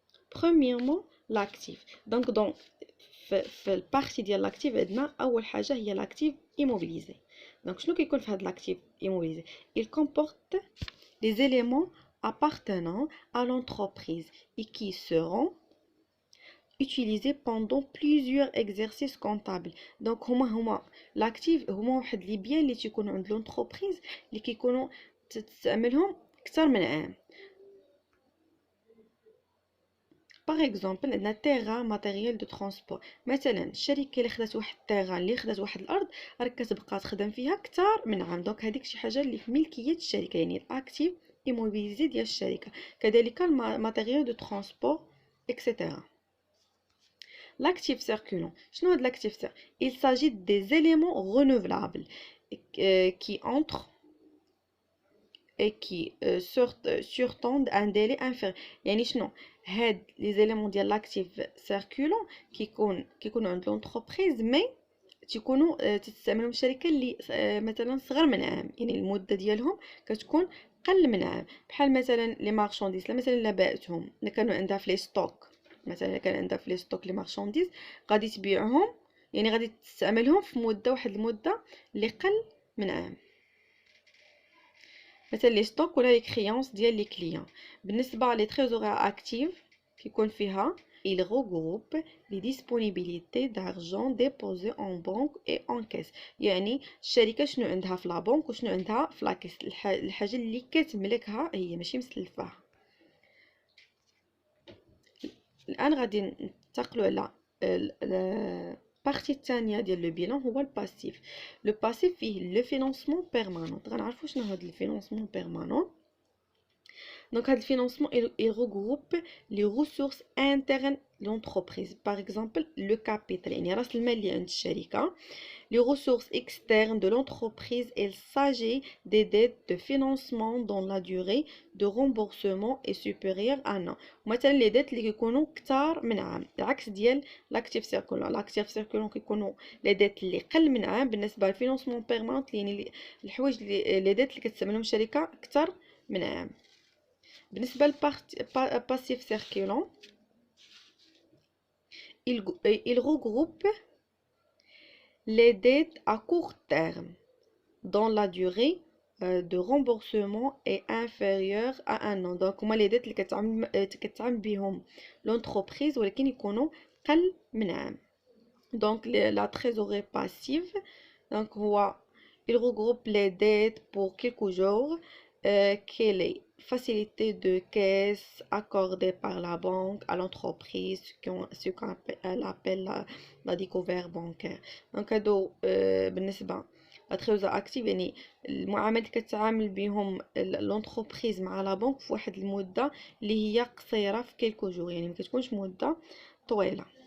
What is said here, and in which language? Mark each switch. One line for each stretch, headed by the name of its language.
French: premièrement l'actif.
Arabic: donc في البارتي ديال لاكتيف عندنا اول حاجه هي لاكتيف ايموبيليزي. دونك شنو كيكون في هاد لاكتيف ايموبيليزي؟
French: il comporte des éléments appartenant à l'entreprise et qui seront utilisés pendant plusieurs exercices comptables.
Arabic: دونك هما لاكتيف هما واحد لي بيان اللي تيكونوا عند لونتربريز اللي كيكونوا تستعملهم اكثر من عام. باغ اكزومبل عندنا تيران، ماتيريال دو ترونسبور. مثلا الشركه اللي خدات واحد التيران، اللي خدات واحد الارض، راه كتبقى تخدم فيها اكثر من عام. دونك هذيك شي حاجه اللي في ملكيه الشركه، يعني الاكتيف ايموبيليزي ديال الشركه. كذلك الماتيريال دو ترونسبور اكسيتيرا.
French: l'actif circulant.
Arabic: شنو هاد
French: l'actif circulant؟ il s'agit des éléments renouvelables qui entrent et qui surtendent un délai inférieur.
Arabic: يعني شنو هاد لي زيليمون ديال لاكتيف سيركولون كيكونوا عند لونتربريز مي تيكونوا تستعملهم الشركه اللي مثلا صغر من عام، يعني المده ديالهم كتكون قل من عام. بحال مثلا لي مارشانديز، مثلا لا بعتهم، الا كانوا عندها في لي ستوك، مثلا كان عندها في لي ستوك لي مارشانديز غادي تبيعهم، يعني غادي تستعملهم في مده، واحد المده اللي قل من عام. مثلا لي ستوك ولا لي كريونس ديال لي كليون. بالنسبه لي تريزوري اكتيف كيكون فيها
French: il regroupe les disponibilités d'argent déposées en banque et en caisse.
Arabic: يعني الشركه شنو عندها في لا بنك وشنو عندها في لا كيس، الحاجه اللي كتملكها هي ماشي مسلفاها. الان غادي ننتقلوا على البارتي الثانيه ديال لو بيلان، هو الباسيف. لو باسيف فيه لو فينانسمون بيرمانون. غنعرفوا شنو هاد الفينانسمون بيرمانون.
French: Donc, le financement, il regroupe les ressources internes de l'entreprise. Par exemple, le capital,
Arabic: يعني رأس المال اللي عند الشركة.
French: Les ressources externes de l'entreprise, il s'agit des dettes de financement dont la durée de remboursement est supérieure à un an.
Arabic: مثلا les dettes اللي كيكونوا كتار من عام، العكس ديال
French: l'actif circulant.
Arabic: l'actif circulant كيكونوا les dettes اللي قل من عام. بالنسبة للفينانسمون بيرماننت يعني الحوايج اللي les dettes اللي كتستعملهم الشركة كتر من عام. بالنسبة للباسيف سيركيلون
French: il regroupe les dettes à court terme dont la durée de remboursement est inférieure à un an.
Arabic: Donc هما les dettes اللي كتعامل بهم l'entreprise ولكن يكونوا قل من عام.
French: Donc la trésorerie passive, donc il regroupe les dettes pour quelques jours que les facilités de caisse accordées par la banque à l'entreprise, ce qu'on appelle la découverte bancaire.
Arabic: Donc هادو بالنسبة لا تريزور اكتيف يعني المعاملات اللي كتعامل بهم لونتربريز مع لا بنك في واحد المدة اللي هي قصيرة في كيلكو جور، يعني ما كتكونش مدة طويلة.